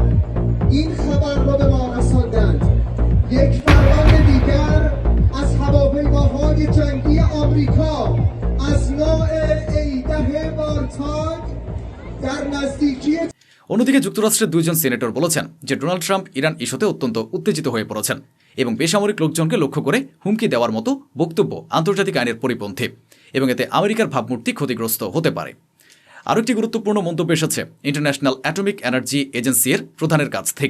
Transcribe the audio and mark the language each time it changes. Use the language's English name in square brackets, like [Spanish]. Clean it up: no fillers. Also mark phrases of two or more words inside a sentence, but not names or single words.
[Persian] این خبر را به ما رساندند. یک فرمان دیگر از هواپیماهای جنگی آمریکا از نوع A-10 وارتاگ در نزدیکی [Bangla] অন্যদিকে যুক্তরাষ্ট্রের 2জন সিনেটর বলেছেন যে ডোনাল্ড ট্রাম্প ইরান ইস্যুতে অত্যন্ত উত্তেজিত হয়ে পড়েছেন এবং বেসামরিক লোকজনকে লক্ষ্য করে হুমকি দেওয়ার মতো বক্তব্য আন্তর্জাতিক আইনের পরিপন্থী এবং এতে আমেরিকার ভাবমূর্তি ক্ষতিগ্রস্ত হতে পারে। আরও একটি গুরুত্বপূর্ণ মন্তব্য এসেছে ইন্টারন্যাশনাল অ্যাটমিক এনার্জি এজেন্সির প্রধানের কাছ থেকে।